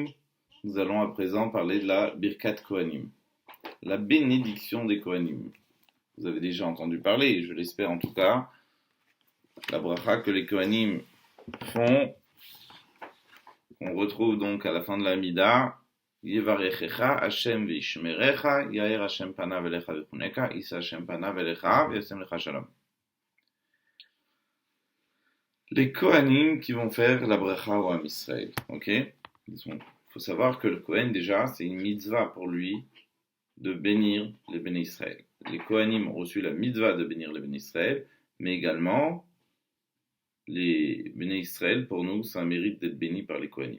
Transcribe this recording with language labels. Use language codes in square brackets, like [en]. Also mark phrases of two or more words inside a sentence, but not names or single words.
[fr] Nous allons à présent parler de la [he] ברכת כהנים, [fr] la bénédiction des Kohanim. Vous avez déjà entendu parler, je l'espère en tout cas, la bracha que les Kohanim font. On retrouve donc à la fin de la Mida. [he] יברכך ה' וישמרך יאר ה' פניו אליך ויחנך ישא ה' פניו אליך וישם לך שלום. [fr] Les Kohanim qui vont faire la bracha au [he] עם ישראל, [fr] ok? Il faut savoir que le Kohen déjà, c'est une mitzvah pour lui de bénir les [he] בני ישראל. [fr] Les Kohanim ont reçu la mitzvah de bénir les [he] בני ישראל, [fr] mais également les [he] בני ישראל, [fr] pour nous, ça mérite d'être béni par les Kohanim.